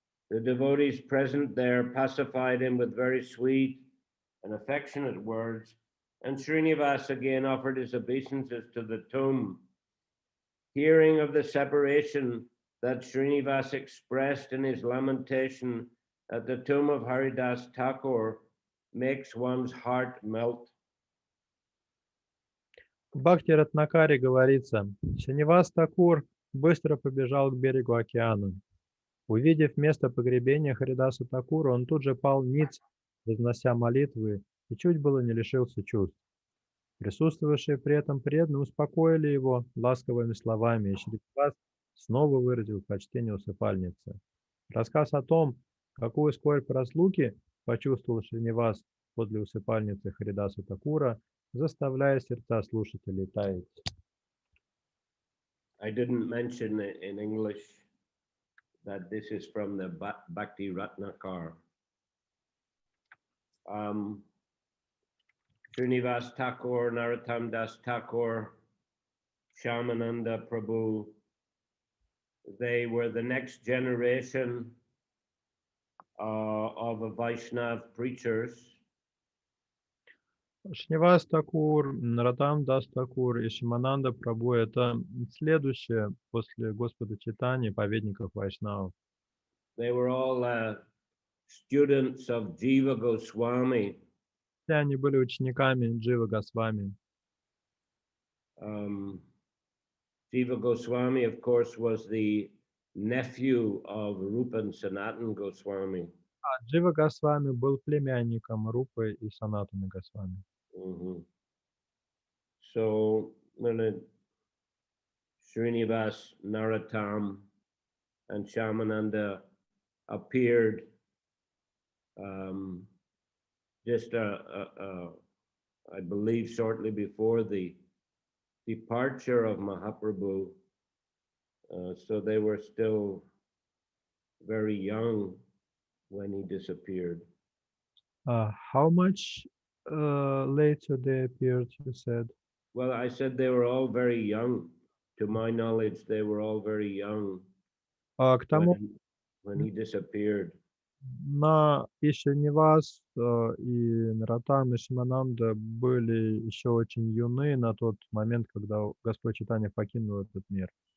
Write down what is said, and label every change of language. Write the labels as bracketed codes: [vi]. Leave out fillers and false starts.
[en] The devotees present there pacified him with very sweet and affectionate words, and Srinivas again offered his obeisances to the tomb. Hearing of the separation that Srinivas expressed in his lamentation at the tomb of Haridas Thakur makes one's heart melt. [ru] В Бхакти Ратнакаре говорится: Шринивас Такур быстро побежал к берегу океана. Увидев место погребения Харидаса Такура, он тут же пал ниц, вознося молитвы, и чуть было не лишился чувств. Присутствовавшие при этом преданные успокоили его ласковыми словами, и Шринивас снова выразил почтение усыпальнице. Рассказ о том, какую скорбь разлуки почувствовал Шринивас подле усыпальницы Харидаса Такура, заставляя сердца слушателей таять. [en] I didn't mention in English that this is from the Bhakti Ratnakar. Srinivas Thakur, Narottam Das Thakur, Shyamananda Prabhu, they were the next generation of Vaishnav preachers. [ru] Шринивас Такур, Наротам Дас Такур и Шимананда Прабху — это следующее после Господа Чайтаньи праведников Вайшнавов. [en] They were all students of Jiva Goswami. [ru] Все они были учениками Дживы Госвами. [en] Jiva Goswami, of course, was the nephew of Rupa and Sanatan Goswami. [ru] Джива Госвами был племянником Рупы и Санатаны Госвами. [en] So, Srinivas, Narottam, and Shyamananda appeared just, I believe, shortly before the departure of Mahaprabhu. So they were still very young when he disappeared. How much later they appeared, you said? Well, I said they were all very young. To my knowledge, they were all very young [ru] К тому, [en] when he disappeared. [ru] на и Шринивас, и Наратам, и Шимананда были еще очень юны на тот момент, когда Господь Чайтанья покинул этот мир.